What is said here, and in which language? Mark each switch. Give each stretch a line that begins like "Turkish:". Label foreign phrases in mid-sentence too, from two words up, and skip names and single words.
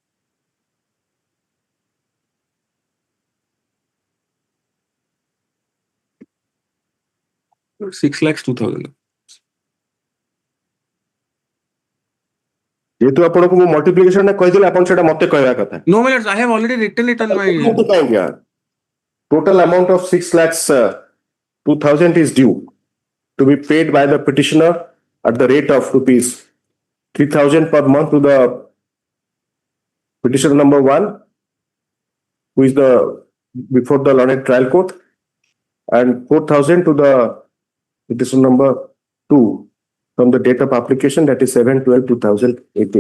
English: 6,02,000.
Odia: ଯେହେତୁ ଆପଣଙ୍କୁ ମୁଁ ମଲ୍ଟିପ୍ଲିକେସନ ଟା କହିଦେଲି ଆପଣ ସେଟା ମତେ କହିବା କଥା
English: No, my lords, I have already written it on my. କାହିଁକି total amount of 6,02,000 is due to be paid by the petitioner at the rate of rupees 3,000 per month to the petitioner number 1 who is the before the learned trial court and 4,000 to the petitioner number 2 from the date of application that is 7/12/2018.